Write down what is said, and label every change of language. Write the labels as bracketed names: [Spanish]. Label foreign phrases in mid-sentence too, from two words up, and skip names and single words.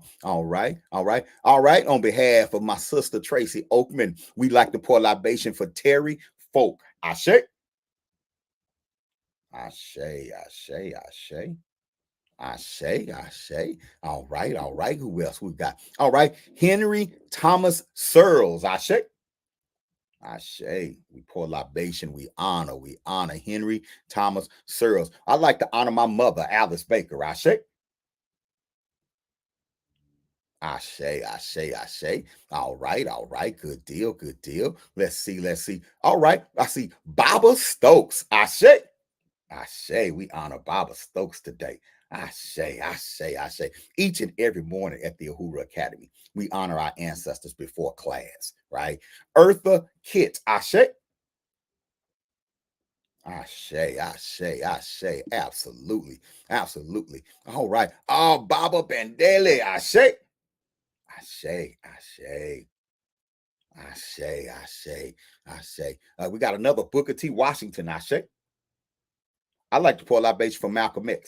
[English] All right, all right, all right. On behalf of my sister Tracy Oakman, we'd like to pour libation for Terry Folk. [Yoruba] Ashe. Ashe, Ashe, Ashe. Ashe, Ashe. [English] All right, all right. Who else we got? All right, Henry Thomas Searles. Ashe. Ashe, we pour libation, we honor Henry Thomas Searles. I'd like to honor my mother, Alice Baker. [Yoruba] Ashe. Ashe, Ashe, Ashe. [English] All right. Good deal, good deal. Let's see. All right, I see Baba Stokes. Ashe. Ashe, we honor Baba Stokes today. Ashe. Each and every morning at the Uhuru Academy, we honor our ancestors before class, right? Eartha Kitt. Ashe. Ashe. Absolutely. All right. Oh, Baba Bandele. Ashe. We got another Booker T. Washington. Ashe. I like to pour libation for Malcolm X.